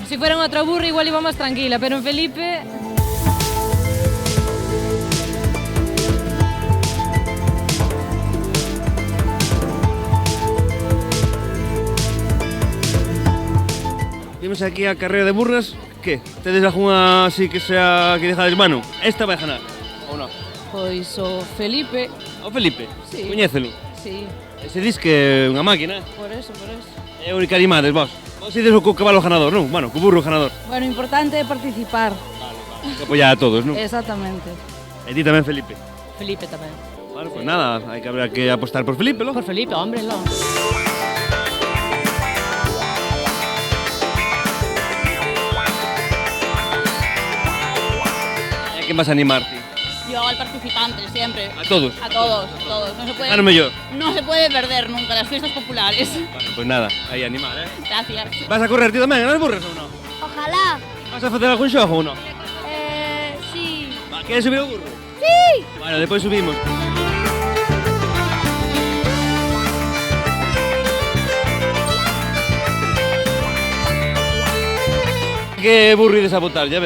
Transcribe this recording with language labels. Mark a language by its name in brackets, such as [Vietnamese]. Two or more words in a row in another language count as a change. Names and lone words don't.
[Spanish] Si fuera en otra burra igual iba más tranquila, pero en Felipe... [Galician] Vimos aquí a carrera de burras. Que? Tedes algunha así que sea que dejades mano? Esta vai ganar, ou non? Pois o Felipe. O Felipe? Sí. Coñécelo? Sí. E se dis que é unha máquina? Por eso. É o que animades vos? Vos ides o cabalo ganador, non? Bueno, co burro ganador. Bueno, importante é participar. Que apoiar a todos, non? Exactamente. E ti tamén, Felipe? Felipe tamén. Bueno, pues nada, hai que habrá que apostar por Felipe, ¿no? [Spanish] Por Felipe, hombre, no. ¿Quién vas a animarte? Yo al participante, siempre. ¿A todos? A todos, todos. No se puede, Gano mejor. No se puede perder nunca las fiestas populares. Bueno, pues nada, [Galician] aí animar, [Spanish] Gracias. [Galician] Vas a correr ti tamén, nas burras ou non? Ojalá. Vas a facer algún xogo ou non? Sí. Queres subir o burro? Sí. Bueno, despois subimos. Que burro ides a botar, ya ver?